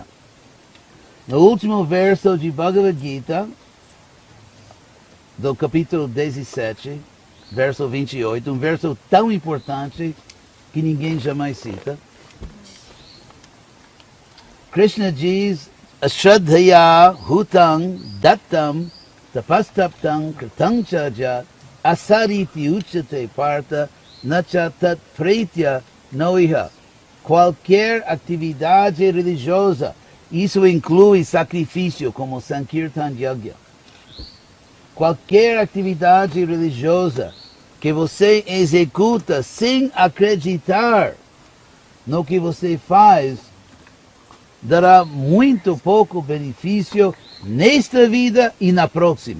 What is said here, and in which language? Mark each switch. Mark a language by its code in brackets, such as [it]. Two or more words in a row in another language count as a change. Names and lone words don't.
[pt] No último verso de Bhagavad Gita, do capítulo 17, verso 28, um verso tão importante que ninguém jamais cita. Krishna diz, [sa] अश्रद्धया हुतं दत्तं तपस्तप्तं कृतं चयत् असदित्य उच्यते पार्थ नच तत् प्रेत्य नोइह. [pt] Qualquer atividade religiosa, isso inclui sacrifício como Sankirtan Yagya. Qualquer atividade religiosa que você executa sem acreditar no que você faz, dará muito pouco benefício nesta vida e na próxima.